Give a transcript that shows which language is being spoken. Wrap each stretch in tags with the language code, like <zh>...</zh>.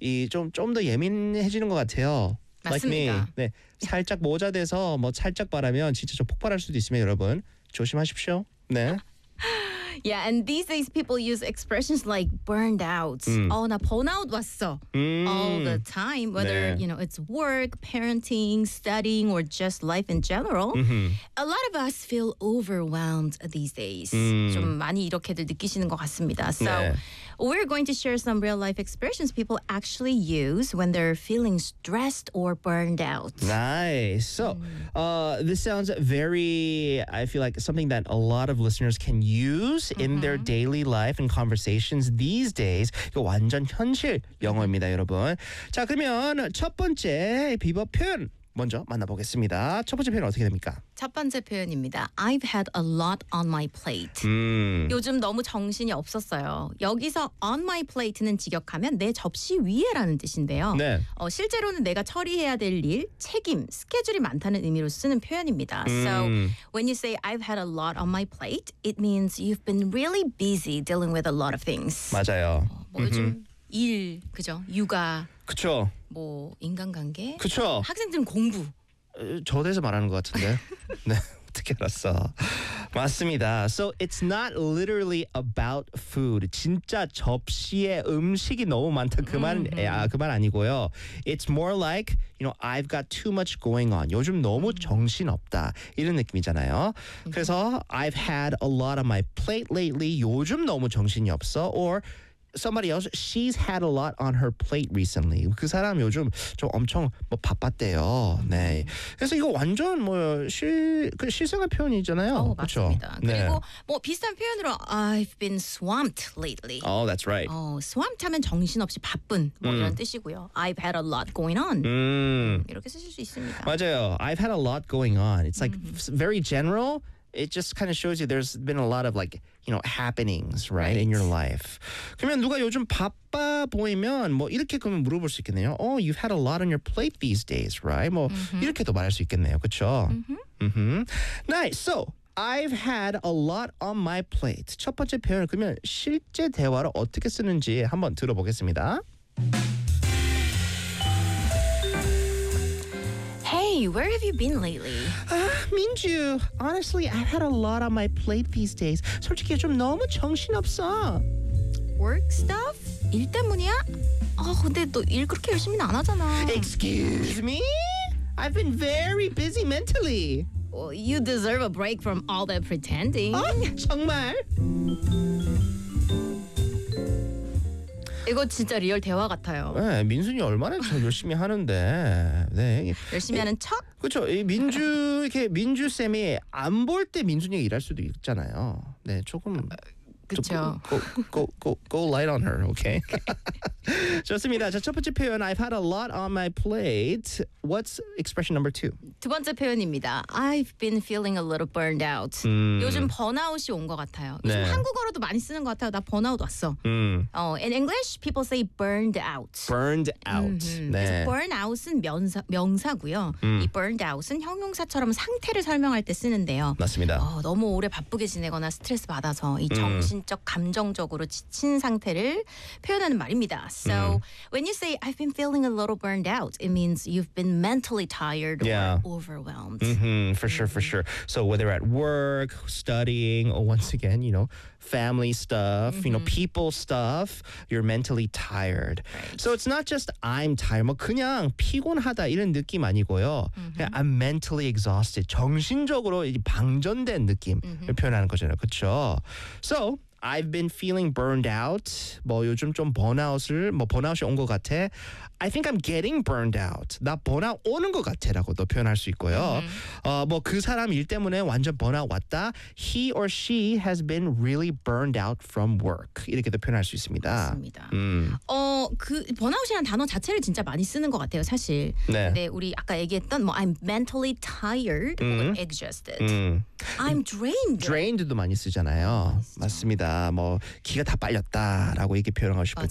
<ko>좀더 예민해지는 것 같아요.</ko> <en>Like me.</en> <ko>맞습니다. 네, 살짝 모자돼서 뭐 살짝 바라면 진짜 좀 폭발할 수도 있으면 여러분 조심하십시오. 네.</ko> <en>Yeah, and these days people use expressions like burned out. Oh,</en> <ko>나 burnout 왔어.</ko> <en>All the time, whether, 네. you know, it's work, parenting, studying, or just life in general. A lot of us feel overwhelmed these days.</en> <ko>좀 많이 이렇게들 느끼시는 것 같습니다.</ko> <en>So</en> <ko>네.</ko> <en>we're going to share some real life expressions people actually use when they're feeling stressed or burned out. Nice. So this sounds very, I feel like, something that a lot of listeners can use in their daily life and conversations these days.</en> <ko>이거 완전 현실 영어입니다, 여러분. 자, 그러면 첫 번째 비법 표현 먼저 만나보겠습니다. 첫 번째 표현 어떻게 됩니까? 첫 번째 표현입니다.</ko> <en>I've had a lot on my plate.</en> <ko>요즘 너무 정신이 없었어요. 여기서 on my plate는 직역하면 내 접시 위에라는 뜻인데요. 네. 실제로는 내가 처리해야 될 일, 책임, 스케줄이 많다는 의미로 쓰는 표현입니다.</ko> <en>So when you say I've had a lot on my plate, it means you've been really busy dealing with a lot of things.</en> <ko>맞아요. 요즘 일, 그죠? 육아. 그쵸. 뭐 인간관계? 그쵸. 학생들 공부. 저 대해서 말하는 것 같은데. 네, 어떻게 알았어. 맞습니다.</ko> <en>So it's not literally about food.</en> <ko>진짜 접시에 음식이 너무 많다. 그만, 그만 아니고요.</ko> <en>It's more like, you know, I've got too much going on.</en> <ko>요즘 너무 정신없다. 이런 느낌이잖아요. 그래서</ko> <en>I've had a lot on my plate lately.</en> <ko>요즘 너무 정신이 없어.</ko> <en>Or somebody else, she's had a lot on her plate recently.</en> <ko>그 사람 요즘 좀 엄청 뭐 바빴대요. 네. 그래서 이거 완전 뭐 실생활 표현이잖아요. 그렇죠. 네. 그리고 뭐 비슷한 표현으로</ko> <en>I've been swamped lately. Oh, that's right.</en> <ko>Swamped 하면 정신없이 바쁜 뭐 이런 뜻이고요.</ko> <en>I've had a lot going on.</en> <ko>이렇게 쓰실 수 있습니다.</ko> <en>맞아요. I've had a lot going on. It's like very general. It just kind of shows you there's been a lot of, like, you know, happenings, right, in your life.</en> <ko>그러면 누가 요즘 바빠 보이면 뭐 이렇게 그러면 물어볼 수 있겠네요.</ko> <en>Oh, you've had a lot on your plate these days, right?</en> <ko>뭐 이렇게도 말할 수 있겠네요. 그렇죠?</ko> <en>Nice. So, I've had a lot on my plate.</en> <ko>첫 번째 표현을 그러면 실제 대화를 어떻게 쓰는지 한번 들어보겠습니다.</ko> <en>Hey, where have you been lately? Minju, honestly, I've had a lot on my plate these days.</en> <ko>솔직히 좀 너무 정신없어.</ko> <en>Work stuff?</en> <ko>일 때문이야? 근데 너 일 그렇게 열심히 안 하잖아.</ko> <en>Excuse me? I've been very busy mentally. Well, you deserve a break from all that pretending.</en> <ko>정말? 이거 진짜 리얼 대화 같아요. 네, 민준이 얼마나 저 열심히 하는데. 네. 열심히 하는 척? 그렇죠. 민준 이렇게 민준 쌤이 안 볼 때 민준이 일할 수도 있잖아요. 네, 조금. 그렇죠.</ko> <en>Go light on her, okay?</en> <ko>좋습니다. 자, 첫 번째 표현,</ko> <en>I've had a lot on my plate. What's expression number two?</en> <ko>두 번째 표현입니다.</ko> <en>I've been feeling a little burned out.</en> <ko>요즘 burnout이 온 것 같아요. 요즘 네. 한국어로도 많이 쓰는 것 같아요. 나 burnout 왔어.</ko> <en>In English, people say burned out. Burned out.</en> <ko>네. 그래서 burnout은 명사고요. 이 burned out은 형용사처럼 상태를 설명할 때 쓰는데요. 맞습니다. 너무 오래 바쁘게 지내거나 스트레스 받아서 이 정신적, 감정적으로 지친 상태를 표현하는 말입니다.</ko> <en>So when you say I've been feeling a little burned out, it means you've been mentally tired or overwhelmed. For sure. So whether at work, studying, or once again, you know, family stuff, you know, people stuff, you're mentally tired. Right. So it's not just I'm tired,</en> <ko>뭐 그냥 피곤하다 이런 느낌 아니고요.</ko> <en>I'm mentally exhausted.</en> <ko>정신적으로 방전된 느낌을 표현하는 거잖아요. 그렇죠?</ko> <en>So I've been feeling burned out.</en> <ko>뭐 요즘 좀 번아웃이 온 것 같아.</ko> <en>I think I'm getting burned out.</en> <ko>나 번아웃 오는 것 같아 라고도 표현할 수 있고요. 뭐 그 사람 일 때문에 완전 번아웃 왔다.</ko> <en>He or she has been really burned out from work.</en> <ko>이렇게도 표현할 수 있습니다. 맞습니다. 그 번아웃이라는 단어 자체를 진짜 많이 쓰는 것 같아요, 사실. 네. 근데 우리 아까 얘기했던 뭐</ko> <en>I'm mentally tired or exhausted. I'm drained.</en> <ko>Drained도 많이 쓰잖아요. 맞습니다. 뭐 기가 다 빨렸다라고 이렇게 표현하고 싶을</ko>